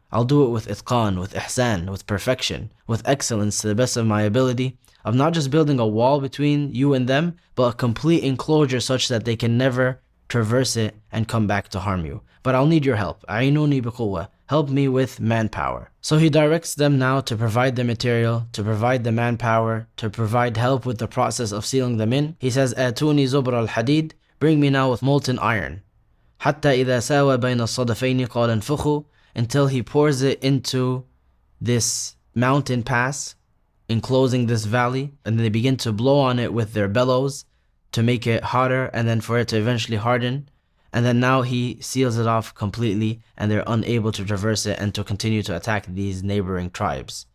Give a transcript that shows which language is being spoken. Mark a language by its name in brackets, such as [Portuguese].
[English] I'll do it with itqan, with ihsan, with perfection, with excellence to the best of my ability, of not just building a wall between you and them, but a complete enclosure such that they can never traverse it and come back to harm you. But I'll need your help. [Arabic] A'inuni biquwwa. [English] Help me with manpower. So he directs them now to provide the material, to provide the manpower, to provide help with the process of sealing them in. He says, [Arabic] Atuni zubra al-hadid. [English] Bring me now with molten iron. [Arabic] حتى إذا ساوى بين الصدفين قال انفخوا. [English] Until he pours it into this mountain pass, enclosing this valley, and they begin to blow on it with their bellows to make it hotter, and then for it to eventually harden. And then now he seals it off completely, and they're unable to traverse it and to continue to attack these neighboring tribes.